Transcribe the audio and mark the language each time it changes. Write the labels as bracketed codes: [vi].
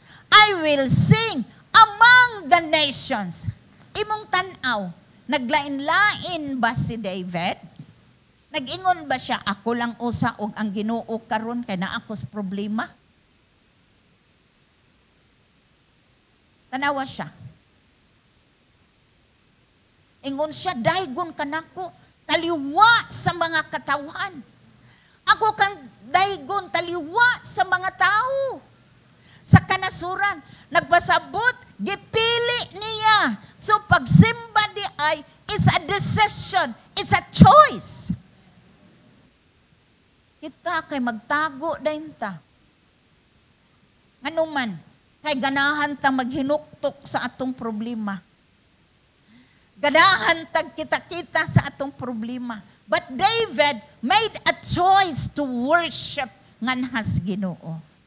[en] I will sing among the nations. [ceb] Imong tanaw, naglain-lain ba si David? Nag-ingon ba siya, ako lang usa og ang Ginoo karon kay naa ako sa problema? Tanawa siya. Ingon siya, daygon ka nako, taliwa sa mga katawan. Ako kang daygon, taliwa sa mga tao. Sa kanasuran, nagpasabot, gipili niya. So pagsimba di ay, [en] it's a decision, it's a choice. [ceb] Kita kay magtago dayon ta. Ngano man, kay ganahan ta maghinuktok sa atong problema. Ganahan tag kita-kita sa atong problema. [en] But David made a choice to worship [ceb] nganhas Ginoo.